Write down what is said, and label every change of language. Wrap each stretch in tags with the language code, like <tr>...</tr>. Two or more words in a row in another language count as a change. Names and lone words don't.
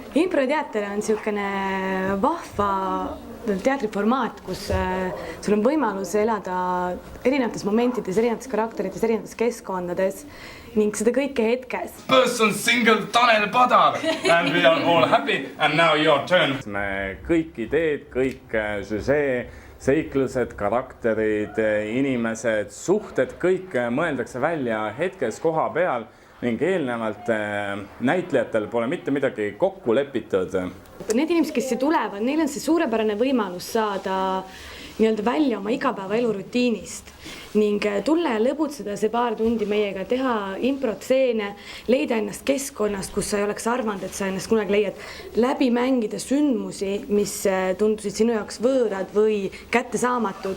<et>Improteater on niisugune vahva teatriformaat, kus sul on võimalus elada erinevates momentides, erinevates karakterites, erinevates keskkondades ning seda kõike hetkes.</et> <en>Person single Tanel Padar and we are all happy and now your turn.</en> <et>Me kõik ideed, kõik süžee, seiklused, karakterid, inimesed, suhted, kõik mõeldakse välja hetkes koha peal ning eelnevalt näitlejatel pole mitte midagi kokku lepitud. Need inimesed, kes siia tulevad, neil on see suurepärane võimalus saada nii-öelda välja oma igapäevaelu rutiinist ning tulla ja lõbutseda see paar tundi meiega, teha improtseene, leida ennast keskkonnast, kus sa ei oleks arvanud, et sa ennast kunagi leiad, läbi mängida sündmusi, mis tundusid sinu jaoks võõrad või kättesaamatud.</et>